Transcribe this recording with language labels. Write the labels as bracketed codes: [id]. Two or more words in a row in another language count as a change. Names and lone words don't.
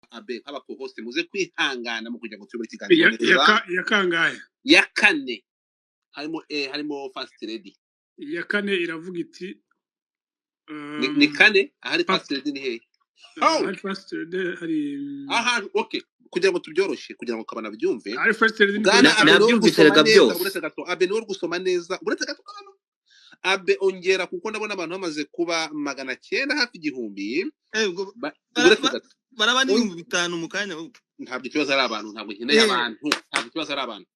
[rw] abe nk'abako hose muze kwihangana mu kugira ngo tube ikiganiro neza ya kangahe ya kane harimo [en] first lady [rw] ya kane iravuga iti ni kane ahari [en] first lady [rw] ni hehe hari [en] first lady [rw] hari aha okay kugira ngo tubyoroshe kugira ngo kabana byumve [en] hari first lady [rw] nabyumviseraga byose uretse gato abe ni gusoma neza uretse gato kabana abe ongera kuko ndabona abantu bamaze kuba 900 hafi igihumbi baraba ni 5,000 mu kanya ntabwo ikibazo ari abantu ntabwo nkeneye abantu ntabwo ikibazo ari abantu